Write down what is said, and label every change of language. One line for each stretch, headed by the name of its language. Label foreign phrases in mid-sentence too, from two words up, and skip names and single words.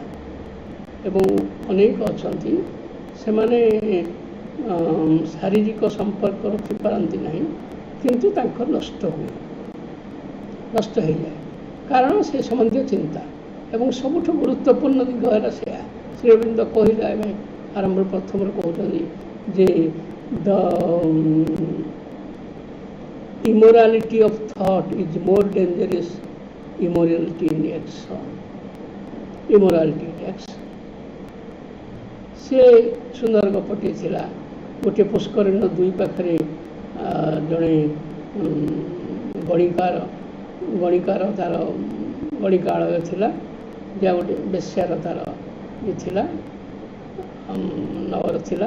Odia: ଏବଂ ଅନେକ ଅଛନ୍ତି ସେମାନେ ଶାରୀରିକ ସମ୍ପର୍କ ରଖିପାରନ୍ତି ନାହିଁ କିନ୍ତୁ ତାଙ୍କର ନଷ୍ଟ ହୁଏ, ନଷ୍ଟ ହେଇଯାଏ, କାରଣ ସେ ସମ୍ବନ୍ଧୀୟ ଚିନ୍ତା। ଏବଂ ସବୁଠୁ ଗୁରୁତ୍ୱପୂର୍ଣ୍ଣ ଦିଗ ହେଲା ସେୟା, ଶ୍ରୀ ଅରବିନ୍ଦ କହିଲେ ଆମେ ଆରମ୍ଭ ପ୍ରଥମରୁ କହୁଛନ୍ତି ଯେ ଦ
English: immorality of thought is more dangerous immorality in action, immorality in action।
Odia: ସେ ସୁନ୍ଦର ଗପଟିଏ ଥିଲା। ଗୋଟିଏ ପୁଷ୍କରିଣୀର ଦୁଇ ପାଖରେ ଜଣେ ଗଣିକାର ତାର ଗଣିକାଳୟ ଥିଲା, ଯାହା ଗୋଟେ ବେଶ୍ୟାର ତାର ଇଏ ଥିଲା, ନଗର ଥିଲା।